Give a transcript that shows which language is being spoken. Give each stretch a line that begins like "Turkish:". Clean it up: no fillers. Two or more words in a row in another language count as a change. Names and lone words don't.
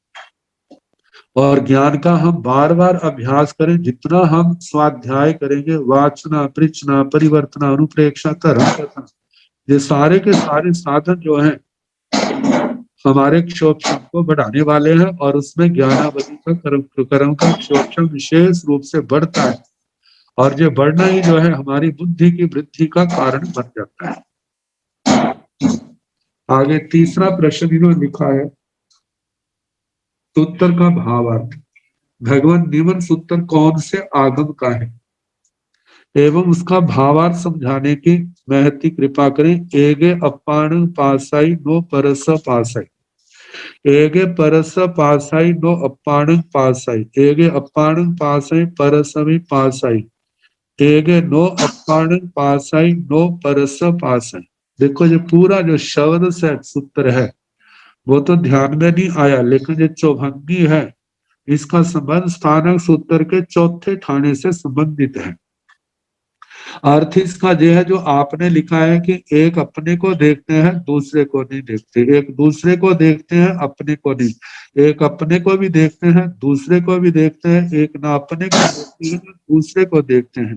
Hindi: और ज्ञान का हम बार बार अभ्यास करें, जितना हम स्वाध्याय करेंगे, वाचना, पृच्छना, परिवर्तना, अनुप्रेक्षा, धर्म कथन, ये सारे के सारे साधन जो हैं हमारे क्षोभशम को बढ़ाने वाले हैं, और उसमें ज्ञानावधि का कर्म का क्षोभशम विशेष रूप से बढ़ता है, और ये बढ़ना ही जो है हमारी बुद्धि की वृद्धि का कारण बन जाता है। आगे तीसरा प्रश्न इन्होंने लिखा है, सूत्र का भावार्थ। भगवान निम्न सूत्र कौन से आगम का है एवं उसका भावार्थ समझाने की महती कृपा करें।
Prakrit languages: एगे अपाण पासाई नो परस पासाई, एगे परस पासाई नो अपाण पासाई, एगे अपाण पासाई परसमी पासाई, एगे नो अपाण पासाई नो परस पासाई।
Hindi: देखो ये पूरा जो शब्द से सूत्र है वो तो ध्यान में नहीं आया, लेकिन ये चौभंगी है, इसका संबंध स्थानक सूत्र के चौथे ठाणे से संबंधित है। अर्थ इसका यह है जो आपने लिखा है कि एक अपने को देखते हैं दूसरे को नहीं देखते, एक दूसरे को देखते हैं अपने को नहीं, एक अपने को भी देखते हैं दूसरे को भी देखते हैं, एक ना अपने को देखते हैं दूसरे को देखते हैं।